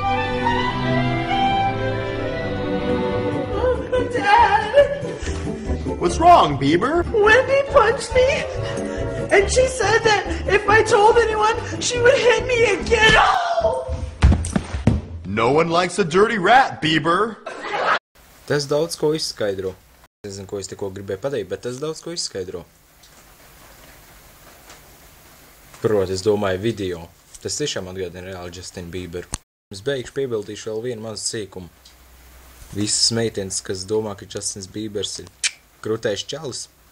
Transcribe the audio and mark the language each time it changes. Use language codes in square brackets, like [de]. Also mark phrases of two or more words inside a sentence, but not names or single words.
[en] Oh, Dad! What's wrong, Bieber? Wendy punched me, and she said that if I told anyone, she would hit me again. Oh! No one likes a dirty rat, Bieber. [lv] Tas daudz ko izskaidro. Es nezinu, ko es tikko gribēju pateikt, bet tas daudz ko izskaidro. Proti, es domāju video. Tas tiešām atgādina reāli Justinu Bieberu. Es beigšu piebildīšu vēl vienu mazu sīkumu. Visas meitenes, kas domā, ka Justins Biebers ir krūtais čalis.